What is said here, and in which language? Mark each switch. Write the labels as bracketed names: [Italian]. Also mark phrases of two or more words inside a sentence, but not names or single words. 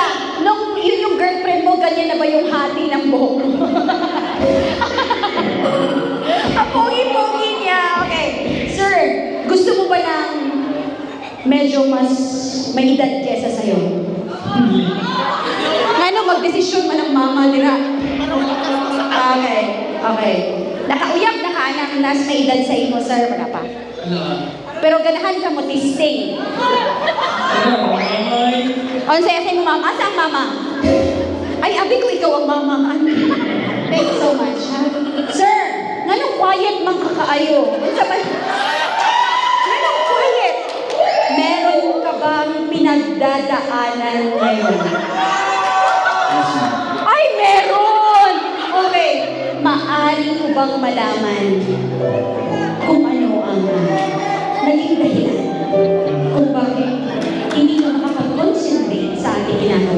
[Filipino] Nung yun yung girlfriend mo, ganyan na ba yung hati ng buhok mo? Ang pogi-pogi niya. Okay. Sir, gusto mo ba ng medyo mas may edad kesa sa'yo? Ano, magdesisyon man ang mama nila. Okay. Okay. [Cebuano] Nakauyab na ka anak nas may edad sa imo, sir. Wala pa. Pero ganahan ka mo testing. On sa mo mama, asa ang mama? Ay, abi ko ikaw ang mama. [English] Thank you so much. [Cebuano] Sir, nganong quiet man kakaayo? Unsa ba? Nganong quiet? [Filipino] Meron ka bang pinagdadaanan ngayon? Ay, meron! Okay, maaari ko bang malaman kung ano ang naging dahilan kung bakit hindi ka makapag-concentrate sa ating ginagawa?